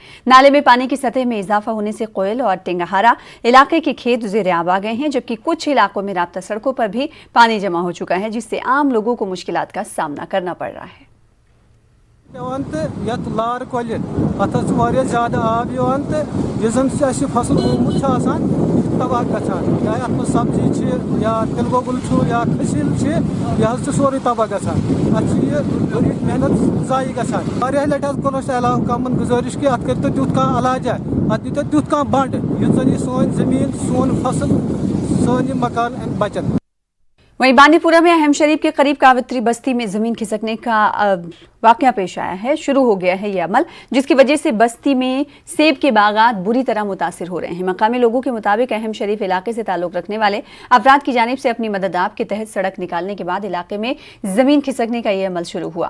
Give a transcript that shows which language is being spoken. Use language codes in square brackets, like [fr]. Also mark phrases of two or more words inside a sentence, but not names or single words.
[hi] नाले में पानी की सतह में इजाफा होने से कोयल और टेंगहारा इलाके के खेत ज़ेर आब आ गए हैं, जबकि कुछ इलाकों में राब्ता सड़कों पर भी पानी जमा हो चुका है, जिससे आम लोगों को मुश्किलात का सामना करना पड़ रहा है। [ks] लार कोल ज्यादा आब फसल ओमुत तबाह गो सब्जी या तिल गोगुल या खसिल यह सोरे तबाह गई मेहनत जाय गई। लट कोल कमन गुजारिश कि अत कर तुत कह इलाजा, अत दी तुत कह बंड युन सोन जमीन, सोन फसल, सोन मकान बचन। [hi] वहीं बांदीपुरा में अहम शरीफ के करीब कावत्री बस्ती में जमीन खिसकने का वाकया पेश आया है। शुरू हो गया है ये अमल, जिसकी वजह से बस्ती में सेब के बागात बुरी तरह मुतासिर हो रहे हैं। मकामी लोगों के मुताबिक अहम शरीफ इलाके से ताल्लुक रखने वाले अफराद की जानिब से अपनी मदद आप के तहत सड़क निकालने के बाद इलाके में जमीन खिसकने का यह अमल शुरू हुआ।